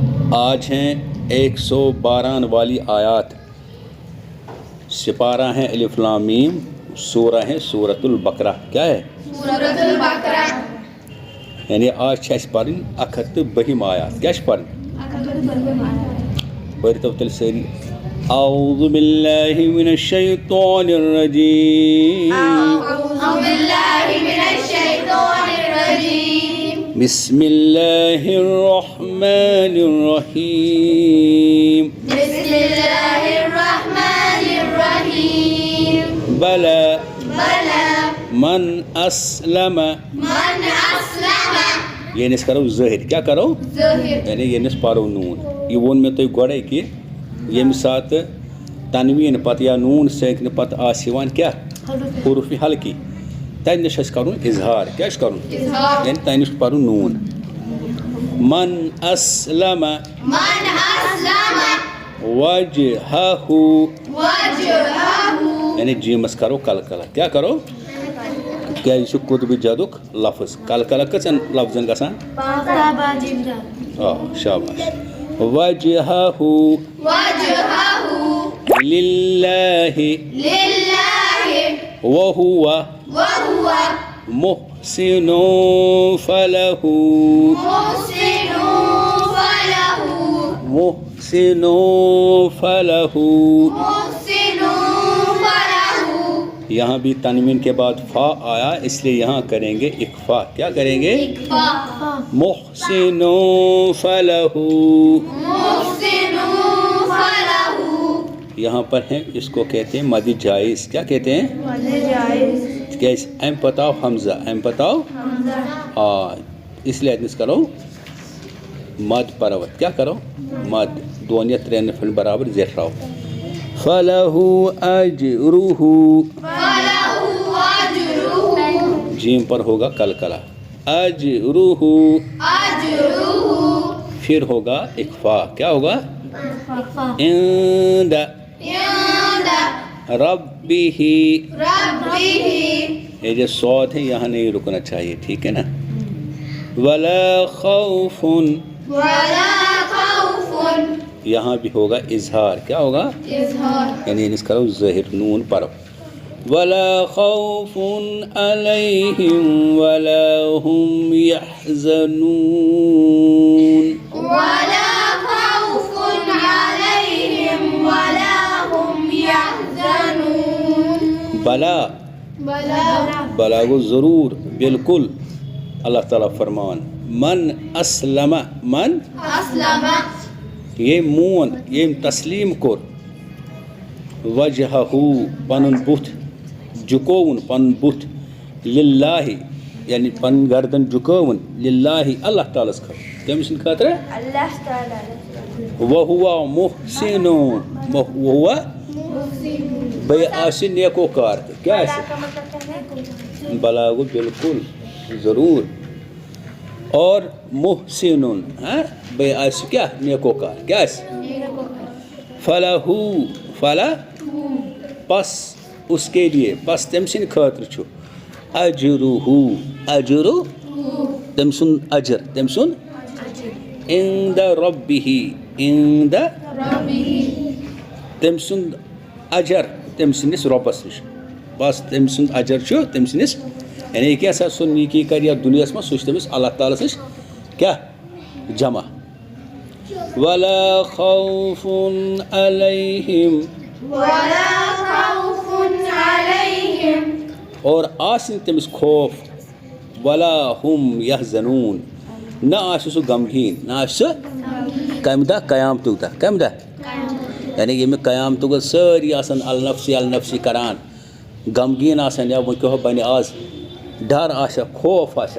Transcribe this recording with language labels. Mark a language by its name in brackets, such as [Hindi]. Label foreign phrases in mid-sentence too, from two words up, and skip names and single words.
[Urdu] آج ہیں 112 والی آیات، سپارہ ہیں الف لام میم، سورہ ہے سورۃ البقرہ. کیا ہے؟ سورۃ البقرہ. [Kashmiri] یعنی آج چھِ اَسہِ پَرٕنۍ 112 آیات. کیٛاہ چھِ پَرٕنۍ؟ پٔرۍتو تیٚلہِ سٲری. [Arabic] اعوذ باللہ من الشیطان الرجیم. اعوذ باللہ من الشیطان الرجیم. بسم اللہ الرحمن الرحیم. بسم اللہ الرحمن الرحیم. بلا بلا من اسلم. من اسلم. [Kashmiri] یعنی أسۍ کرو ظٲہِر. کیٛاہ کرو؟ ظٲہِر. یعنی ییٚمِس پَرو نوٗن. یہِ ووٚن مےٚ تۄہہِ گۄڈَے کہِ ییٚمہِ ساتہٕ تنویٖن پَتہٕ یا نوٗن سۭتۍ پَتہٕ آسہِ یِوان کیٛاہ؟ حروفِ حلقی. تَتہِ نِش چھِ اَسہِ کَرُن اِظہار. کیٛاہ چھُ کَرُن؟ اظہار. یعنی تَتہِ نِش چھُ پَرُن نوٗن. [Arabic] من اسلم من اسلم وجهه. وجهه. [Kashmiri] یعنی جیٖمَس کرو کلکلہ. کیٛاہ کرو؟ کیٛازِ یہِ چھُ قطبِ جدُک لفظ. کلکلہ کٔژَن لفظن گژھان؟ آ شاباش. [Arabic] وجهه وجهه للہ للہ وهو وهو محسن فله محسن فله محسن فله. محسن فله. [Urdu] یہاں بھی تنوین کے بعد فا آیا، اس لیے یہاں کریں گے اکفا. کیا کریں گے؟ [Arabic] محسن فله. محسن فله. [Urdu] یہاں پر ہیں، اس کو کہتے ہیں مد جائز. کیا کہتے ہیں؟ کیسے؟ ایم پتاؤ حمزہ. [Kashmiri] ایم پتاؤ اس لیے اتنس کرو مد پروت. کیا کرو؟ مد دون یا ترین فل برابر زیٹھراؤ. [Arabic] فلہ اجرہ. فله اجره. [Urdu] جیم پر ہوگا کلکلہ. اجرہ. [Arabic] اجره. [Urdu] پھر ہوگا اکفا. کیا ہوگا؟ عند [Arabic] عند ربہ. ربه. [Urdu] یہ جو صوت ہے یہاں نہیں رکنا چاہیے، ٹھیک ہے نا؟ [Arabic] ولا خوف. ولا خوف. [Urdu] یہاں بھی ہوگا اظہار. کیا ہوگا؟ اظہار. [Kashmiri] یعنی اس کرو ظاہر نون پڑھو. [Arabic] ولا خوف علیہم ولا هم يحزنون. ولا خوف عليهم ولا هم يحزنون. بلا بلا [Kashmiri] بلا گو ضرور بالکل. اللہ تعالیٰ فرمان [Arabic] من اسلم. [Kashmiri] من [Arabic] اسلم. [Kashmiri] یہ مون یم تسلیم کور. وجہہ پنن بُتھ جُکوون. پنن بُتھ للہ یعنی پن گردن جُکوون للہ اللہ تعالیٰ خٲطرٕ. کٔمۍ سٕنٛدِ خٲطرٕ؟ اللہ تعالی. [Arabic] وہُوَ محسن. [Kashmiri] وہُوَ بیٚیہِ آسہِ نیکوکار تہِ. کیٛاہ آسہِ؟ بلا گو بالکل ضروٗر. اور محسنُن بیٚیہِ آسہِ کیٛاہ؟ نیکوکار. کیٛاہ آسہِ؟ فلہ. [Urdu] فلہ پس اس کے لیے، [Kashmiri] پس تٔمۍ سٕنٛدِ خٲطرٕ چھُ اجرہ. اجرہ تٔمۍ سُنٛد اجر. تٔمۍ سُنٛد [Arabic] عند ربہ. عند ربه. [Kashmiri] تٔمۍ سُنٛد اجر تٔمۍ سٕنٛدِس رۄبَس نِش. بس تٔمۍ سُنٛد اجر چھُ تٔمۍ سٕنٛدِس، یعنی کیٛاہ سا سُہ نیکی کَرِ یَتھ دُنیاہَس منٛز سُہ چھُ تٔمِس اللہ تعالیٰ سٕنٛز کیٛاہ جمع. [Arabic] ولا خوف علیہم. ولا خوف عليهم. [Kashmiri] اور آسہِ نہٕ تٔمِس خوف. [Arabic] ولا ہم یحزنون. [Kashmiri] نہ آسہِ سُہ غمگیٖن. نہ آسہِ سُہ کَمہِ دۄہ؟ قیامتُک دۄہ. کَمہِ دۄہ؟ یعنی ییٚمہِ قیامتُک دۄہ سٲری آسان [Arabic] النفسی النفسی [Kashmiri] کران، غمگیٖن آسان، یا وۄنۍ کیٛاہ بَنہِ آز، ڈر آسٮ۪کھ، خوف آسٮ۪کھ.